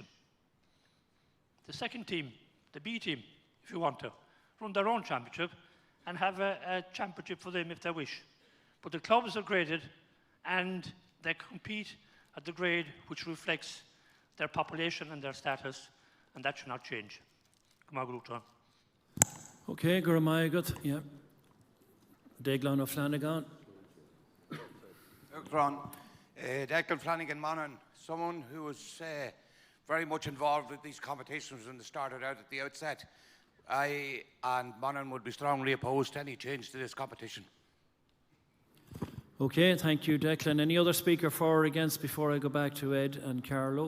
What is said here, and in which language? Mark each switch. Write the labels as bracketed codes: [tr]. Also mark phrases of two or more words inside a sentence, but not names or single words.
[en] The second team, the B team, if you want to, run their own championship and have a championship for them if they wish. But the clubs are graded and they compete at the grade which reflects their population and their status, and that should not change. Come on, Uachtaráin. Okay, Guramayagat, yeah. Declan O'Flanagan. Uachtaráin, Declan Flanagan Monaghan, someone who was very much involved with these competitions when they started out at the outset. I and Monaghan would be strongly opposed to any change to this competition. Okay, thank you, Declan. Any other speaker for or against before I go back to Ed and Carlo?